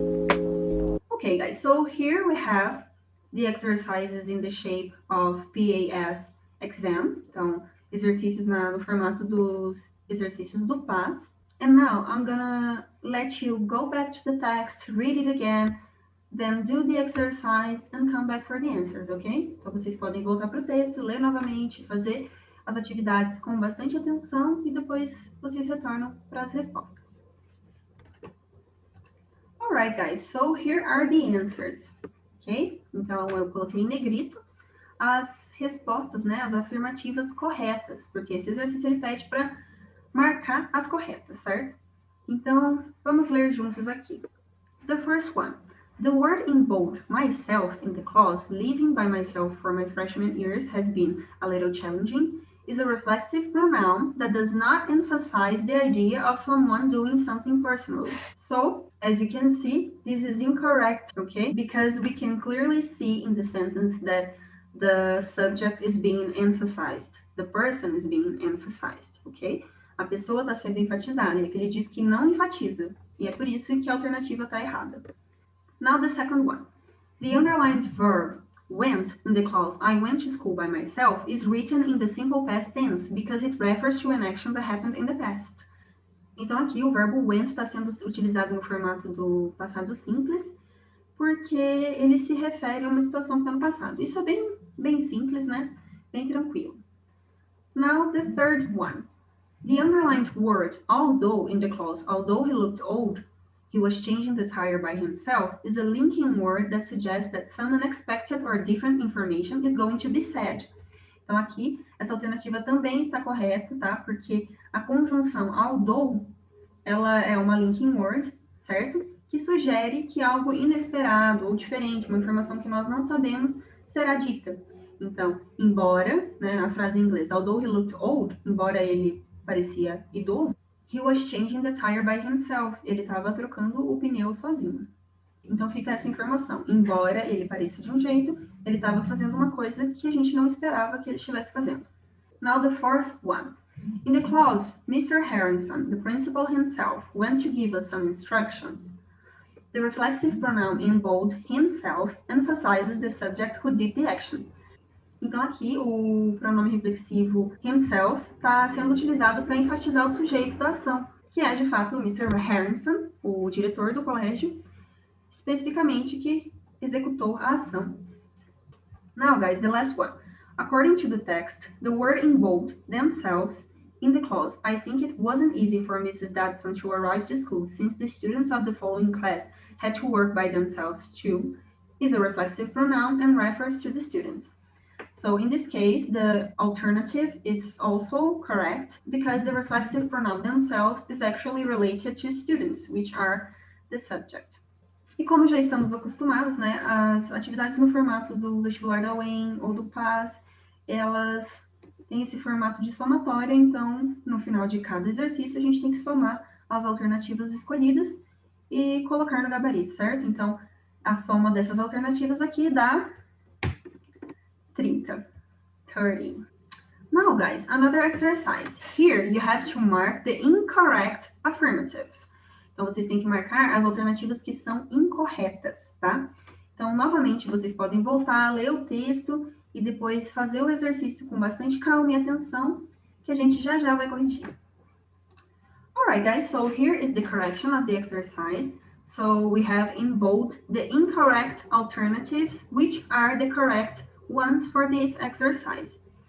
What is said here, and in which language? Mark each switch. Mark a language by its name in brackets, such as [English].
[English] Okay, guys, so here we have the exercises in the shape of PAS exam. [Portuguese] Então, exercícios no formato dos exercícios do PAS. [English] And now I'm gonna let you go back to the text, read it again, then do the exercise and come back for the answers, ok? [Portuguese] Então, vocês podem voltar para o texto, ler novamente, fazer as atividades com bastante atenção e depois vocês retornam para as respostas. [English] Alright, guys, so here are the answers, ok? [Portuguese] Então, eu coloquei em negrito as respostas, né, as afirmativas corretas, porque esse exercício ele pede para marcar as corretas, certo? Então, vamos ler juntos aqui. [English] The first one. The word in bold, myself, in the clause, living by myself for my freshman years has been a little challenging. is a reflexive pronoun that does not emphasize the idea of someone doing something personally. So, as you can see, this is incorrect, okay? Because we can clearly see in the sentence that the subject is being emphasized. The person is being emphasized, ok? [Portuguese] A pessoa está sendo enfatizada, e aqui ele diz que não enfatiza. E é por isso que a alternativa está errada. [English] Now the second one. The underlined verb went in the clause I went to school by myself is written in the simple past tense because it refers to an action that happened in the past. [Portuguese] Então aqui o verbo went está sendo utilizado no formato do passado simples porque ele se refere a uma situação que está no passado. Isso é bem simples, né? Bem tranquilo. [English] Now the third one. The underlined word although in the clause although he looked old, he was changing the tire by himself is a linking word that suggests that some unexpected or different information is going to be said. [Portuguese] Então aqui, essa alternativa também está correta, tá? Porque a conjunção although, ela é uma linking word, certo? Que sugere que algo inesperado ou diferente, uma informação que nós não sabemos, será dita. Então, embora, né, a frase em inglês, [English] although he looked old, [Portuguese] embora ele parecia idoso, [English] he was changing the tire by himself. [Portuguese] Ele estava trocando o pneu sozinho. Então fica essa informação. Embora ele pareça de um jeito, ele estava fazendo uma coisa que a gente não esperava que ele estivesse fazendo. [English] Now the fourth one. In the clause, Mr. Harrison, the principal himself, went to give us some instructions. The reflexive pronoun in bold himself emphasizes the subject who did the action. [Portuguese] Então aqui o pronome reflexivo himself está sendo utilizado para enfatizar o sujeito da ação, que é de fato o Mr. Harrison, o diretor do colégio, especificamente que executou a ação. [English] Now guys, the last one. According to the text, the word in bold, themselves, in the clause, I think it wasn't easy for Mrs. Dadson to arrive to school since the students of the following class had to work by themselves too, is a reflexive pronoun and refers to the students. So in this case, the alternative is also correct because the reflexive pronoun themselves is actually related to students, which are the subject. [Portuguese] E como já estamos acostumados, né, as atividades no formato do vestibular da UEM ou do PAS, elas têm esse formato de somatória, então, no final de cada exercício, a gente tem que somar as alternativas escolhidas e colocar no gabarito, certo? Então, a soma dessas alternativas aqui dá 30. [English] Now, guys, another exercise. Here, you have to mark the incorrect affirmatives. [Portuguese] Então, vocês têm que marcar as alternativas que são incorretas, tá? Então, novamente, vocês podem voltar, ler o texto e depois fazer o exercício com bastante calma e atenção, que a gente já vai corrigir. [English] Alright, guys, so here is the correction of the exercise. So, we have in bold the incorrect alternatives, which are the correct ones for this exercise.